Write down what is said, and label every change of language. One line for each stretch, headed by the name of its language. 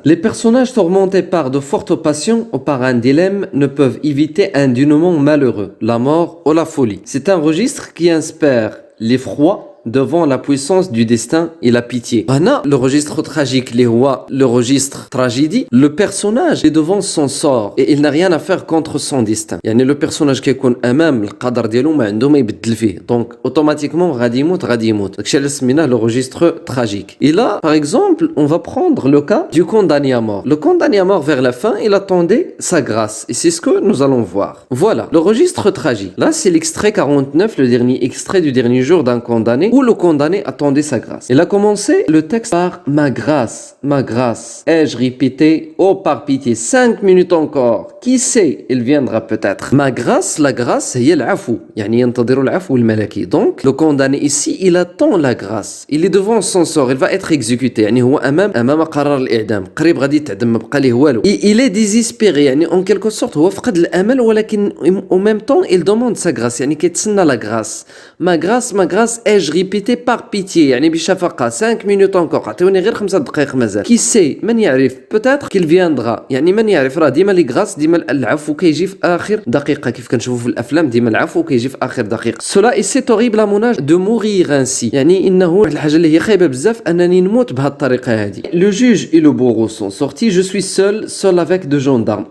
French: Les personnages tourmentés par de fortes passions ou par un dilemme ne peuvent éviter un dénouement malheureux, la mort ou la folie. C'est un registre qui inspire l'effroi devant la puissance du destin et la pitié. Hana, le registre tragique, le registre tragédie, le personnage est devant son sort et il n'a rien à faire contre son destin.
Arabic: يعني
French: le personnage qui
Arabic: يكون امام القدر ديالو ما عنده ما يبدل فيه.
French: Donc automatiquement
Arabic: غادي يموت. داكشي اللي سميناه
French: le registre tragique. Et là, par exemple, on va prendre le cas du condamné à mort. Le condamné à mort vers la fin, il attendait sa grâce et c'est ce que nous allons voir. Voilà, le registre tragique. Là, c'est l'extrait 49, le dernier extrait du dernier jour d'un condamné où le condamné attendait sa grâce. Il a commencé le texte par ma grâce, ai-je répété, oh par pitié, 5 minutes encore, qui sait, il viendra peut-être. Ma grâce, la grâce,
Arabic: هي العفو, يعني ينتظر العفو الملكي.
French: Donc, le condamné ici, il attend la grâce. Il est devant son sort, il va être exécuté.
Arabic: يعني هو أمام قرار الإعدام. قريب غادي يتعدم ما بقى ليه والو.
French: Il est désespéré, يعني en quelque sorte
Arabic: هو فقد الأمل ولكن
French: en même temps il demande sa grâce,
Arabic: يعني كيتسنى
French: la grâce. Ma grâce, ai-je répété répéter par pitié
Arabic: يعني بشفقة
French: 5 minutes encore
Arabic: عطيوني غير 5 دقائق مازال
French: qui sait
Arabic: من يعرف
French: peut-être qu'il viendra
Arabic: يعني من يعرف راه ديما لي غراس ديما العفو كيجي في آخر دقيقة كيف كنشوفوا في الأفلام ديما العفو كيجي في آخر دقيقة
French: cela est c'est horrible à mon âge de mourir ainsi
Arabic: يعني إنه واحد الحاجة اللي هي خايبة بزاف أنني نموت بهالطريقة هذه
French: le juge et le bourreau sont sortis je suis seul avec deux gendarmes